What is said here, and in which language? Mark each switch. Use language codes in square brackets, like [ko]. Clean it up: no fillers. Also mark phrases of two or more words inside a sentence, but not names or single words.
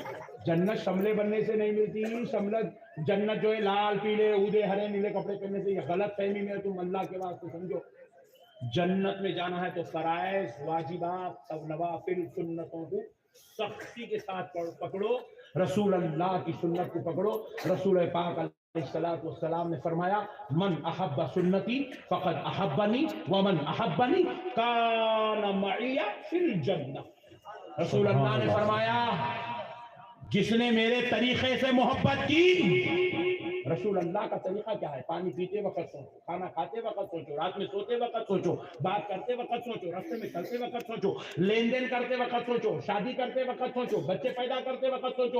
[ur] جنت شملے بننے سے نہیں ملتی. جنت جو ہے لال پیلے اودے ہرے نیلے کپڑے پہننے سے. یہ غلط فہمی میں تم اللہ کے واسطے سمجھو. جنت میں جانا ہے تو فرائض, واجبات اور نوافل سنتوں کو سختی کے ساتھ پکڑو. رسول اللہ کی سنت کو پکڑو. رسول پاک علیہ‌السلام نے فرمایا, [ar] من أحب سنتي فقد أحبني ومن أحبني كان معي في الجنة. [ur] رسول اللہ نے فرمایا، جس نے میرے طریقے سے محبت کی، رسول اللہ کا طریقہ کیا ہے? پانی پیتے وقت سوچو، کھانا کھاتے وقت سوچو، رات میں سوتے وقت سوچو، بات کرتے وقت سوچو، راستے میں چلتے وقت سوچو، لین دین کرتے وقت سوچو، شادی کرتے وقت سوچو، بچے پیدا کرتے وقت سوچو.